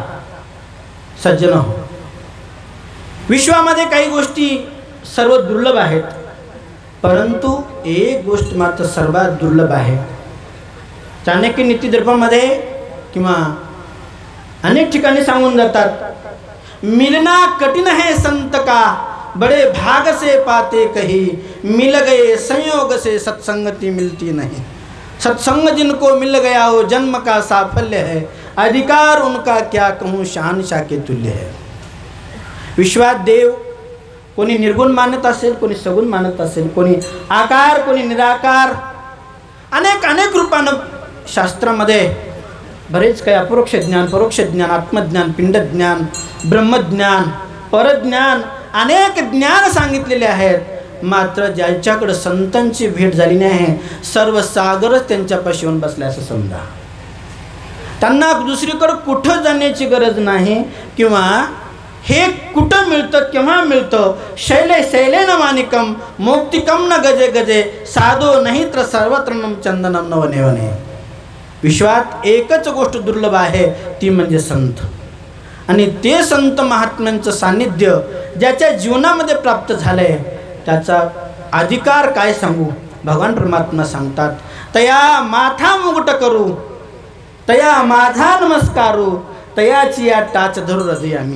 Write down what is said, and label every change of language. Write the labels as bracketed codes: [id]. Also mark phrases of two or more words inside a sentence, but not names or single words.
[mr] सज्जन हो, विश्वामध्ये काही गोष्टी सर्व दुर्लभ आहेत, परंतु एक गोष्ट मात्र सर्वात दुर्लभ आहे। चाणक्य नीतिदर्पणमध्ये किंवा अनेक ठिकाणी सांगून जातात, [hi] मिलना कठिन है संत का बड़े भाग से पाते कही मिल गए संयोग से सत्संगति मिलती नहीं। सत्संग जिनको मिल गया हो जन्म का साफल्य है, अधिकार उनका क्या कहूँ शहंशाह के तुल्य है। [mr] विश्वात देव कोणी निर्गुण मानत असेल, कोणी सगुण मानत असेल, कोणी आकार, कोणी निराकार, अनेक रूपानं शास्त्रामध्ये बरेच काही अपरोक्ष ज्ञान, परोक्ष ज्ञान, आत्मज्ञान, पिंडज्ञान, ब्रह्मज्ञान, परज्ञान, अनेक ज्ञान सांगितलेले आहेत, मात्र ज्यांच्याकडे संतांची भेट झाली नाही सर्व सागरच त्यांच्यापाशी येऊन बसले असं समजा। त्यांना दुसरीकडे कुठं जाण्याची गरज नाही, किंवा हे कुठं मिळतं, केव्हा मिळतं? [sa] शैले शैलेन माणिकम मौक्तिकम न गजे गजे साधो नाही तर सर्वत्र चंदनम न वने वने. [mr] विश्वात एकच गोष्ट दुर्लभ आहे, ती म्हणजे संत. आणि ते संत महात्म्यांचं सान्निध्य ज्याच्या जीवनामध्ये प्राप्त झालंय त्याचा अधिकार काय सांगू. भगवान परमात्मा सांगतात, तया माथा मुकुट करू, तया माझा नमस्कारू, तयाची या टाच धरू हृदय आम्ही.